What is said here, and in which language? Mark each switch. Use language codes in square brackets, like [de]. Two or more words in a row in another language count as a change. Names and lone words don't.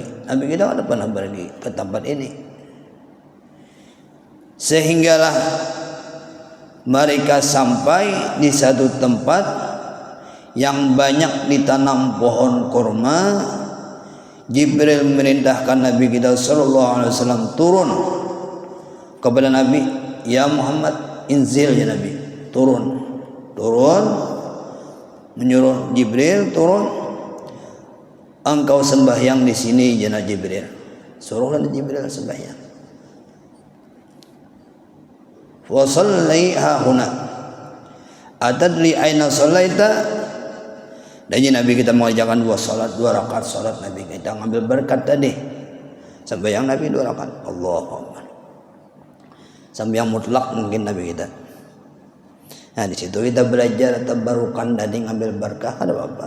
[ms] Nabi kita tidak pernah pergi ke tempat ini. Sehinggalah mereka sampai di satu tempat yang banyak ditanam pohon kurma. Jibril merintahkan Nabi kita sallallahu alaihi wasallam turun kepada Nabi, [ar] يا محمد، انزل يا نبي, [ms] turun, menyuruh Jibril turun, engkau sembahyang di sini ya Jibril, suruhlah Jibril sembahyang. [ar] وصل هاهنا، أتدري أين صليت? [ms] Dan Nabi kita mengajarkan 2 rakaat salat Nabi kita ngambil berkat tadi. Sembahyang Nabi 2 rakaat. [ar] الله أكبر. [ms] Sembahyang mutlak mungkin Nabi kita. Nah di situ kita belajar tabarukan tadi ngambil berkah ada apa?